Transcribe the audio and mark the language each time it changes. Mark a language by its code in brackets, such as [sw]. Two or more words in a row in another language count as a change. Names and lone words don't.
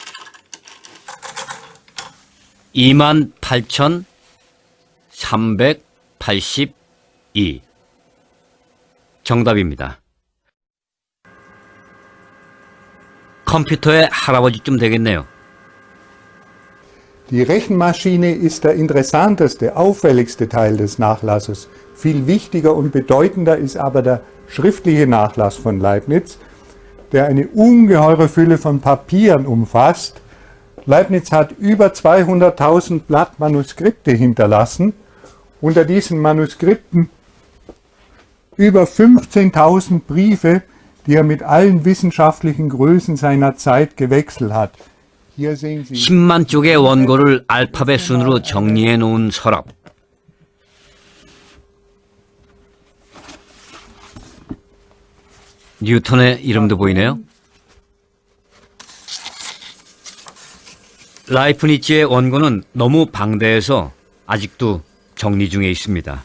[ko] 28,382 정답입니다. 컴퓨터의 할아버지쯤 되겠네요. [de] Die Rechenmaschine ist der interessanteste, auffälligste Teil des Nachlasses. Viel wichtiger und bedeutender ist aber der schriftliche Nachlass von Leibniz, der eine ungeheure Fülle von Papieren umfasst. Leibniz hat über 200.000 Blatt Manuskripte hinterlassen. Unter diesen Manuskripten über 15.000 Briefe, die er mit allen wissenschaftlichen Größen seiner Zeit gewechselt hat. Hier sehen Sie [ko] 10만 쪽의 원고를 알파벳 순으로 정리해 놓은 서랍. 뉴턴의 이름도 보이네요. 라이프니츠의 원고는 너무 방대해서 아직도 정리 중에 있습니다.